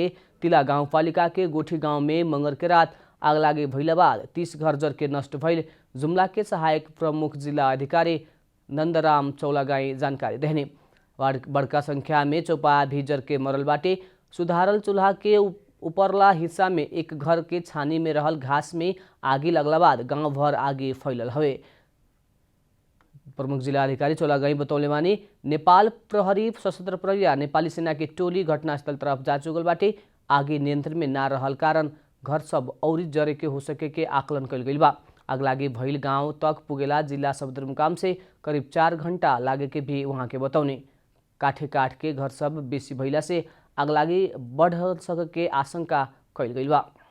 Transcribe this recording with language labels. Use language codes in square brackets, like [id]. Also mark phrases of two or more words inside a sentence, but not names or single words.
[bho] जिला के तिला गाउँपालिका के गोठी गांव में मंगर के रात आगलागी भइला बाद 30 घर जर के नष्ट भइल जुम्ला के सहायक प्रमुख जिला अधिकारी नंदराम चौलागाई जानकारी देहने। बड़का संख्या में चौपाया भी जर के मरल बाटे। सुधारल चूल्हा के ऊपरला हिस्सा में एक घर के छानी में रहल घास में आगी लगला बाद गांव भर आगी फैलल हवे। प्रमुख जिला अधिकारी चौलागाई बतौले बानी नेपाल प्रहरी सशस्त्र प्रहरी नेपाली सेना के टोली घटनास्थल तरफ जा चुकल बाटे। आगी नियंत्रण में ना रहल कारण घर सब औरी जरे के हो सके के आकलन कल गई बा। आगलागी भइल गांव तक पुगेला जिला सदरमुकाम से करीब 4 घंटा लागे के भी वहां के बतौने। काठे काठ के घर सब बेसी भइला से आगलागी बढ़ सके के आशंका कल गई बा।